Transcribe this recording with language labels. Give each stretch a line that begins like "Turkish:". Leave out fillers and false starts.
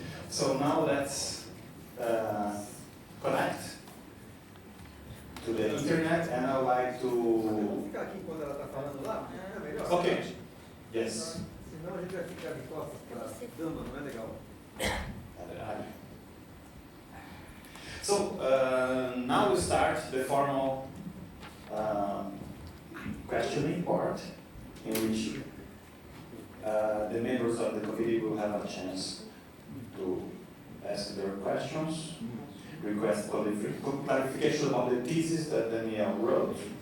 English: So now let's connect to the internet, and I'd like to.
Portuguese: Vamos ficar aqui enquanto ela está falando lá? É melhor.
English: Okay. Yes.
Portuguese: Senão a gente vai ficar de costas para a dama, não é legal.
English: So now we start the formal questioning part, in which the members of the committee will have a chance to ask their questions, request clarification about the thesis that Danielle wrote.